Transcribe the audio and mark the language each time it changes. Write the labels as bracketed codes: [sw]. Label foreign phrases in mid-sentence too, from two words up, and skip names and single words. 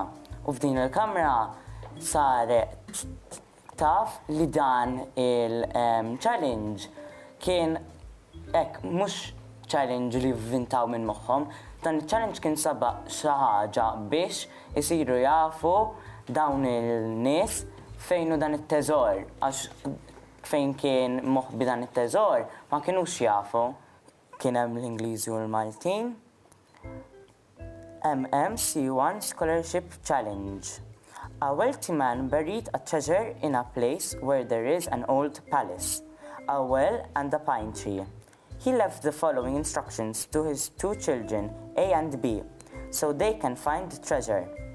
[mt] U f'din il-kamra saret taf li dan il-challenge kien mhux challenge li vvintaw minn moħħhom. Dan il-challenge kien sabaq xi ħaġa biex isiru jafu dawn il-nies fejn hu dan it-teżor, għax fejn kien moħbi dan it-teżor ma kienux jafu. Kien hemm l-Ingliżi u l-Maltin. [en] MMC1 Scholarship Challenge. A wealthy man buried a treasure in a place where there is an old palace, a well and a pine tree. He left the following instructions to his two children, A and B, so they can find the treasure.